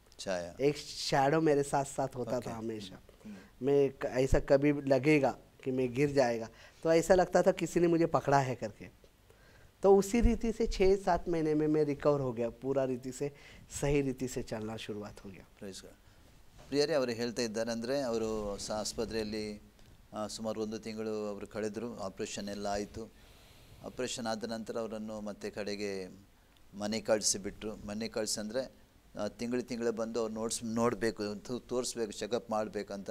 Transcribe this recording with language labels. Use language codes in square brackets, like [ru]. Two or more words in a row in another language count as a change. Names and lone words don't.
[hi] छाया। एक शैडो मेरे साथ साथ होता [en] Okay. [hi] था हमेशा। ऐसा कभी लगेगा कि मैं गिर जाएगा तो ऐसा लगता था किसी ने मुझे पकड़ा है करके। तो उसी रीति से 6-7 महीने में मैं रिकवर हो गया, पूरा रीति से सही रीति से चलना शुरुआत हो गया। [en] praise God. [kn] ಪ್ರಿಯರೇ, ಅವರು ಹೇಳ್ತಾ ಇದ್ದಾರೆ ಅಂದರೆ ಅವರು ಆಸ್ಪತ್ರೆಯಲ್ಲಿ ಸುಮಾರು 1 ತಿಂಗಳು ಅವರು ಕಳೆದರು. ಆಪ್ರೇಷನ್ ಎಲ್ಲ ಆಯಿತು. ಆಪ್ರೇಷನ್ ಆದ ನಂತರ ಅವರನ್ನು ಮತ್ತೆ ಕಡೆಗೆ ಮನೆ ಕಳಿಸಿಬಿಟ್ರು. ಮನೆ ಕಳಿಸಿ ಅಂದರೆ ತಿಂಗಳು ಬಂದು ಅವ್ರು ನೋಡಬೇಕು, ತೋರಿಸ್ಬೇಕು, ಚೆಕಪ್ ಮಾಡಬೇಕಂತ.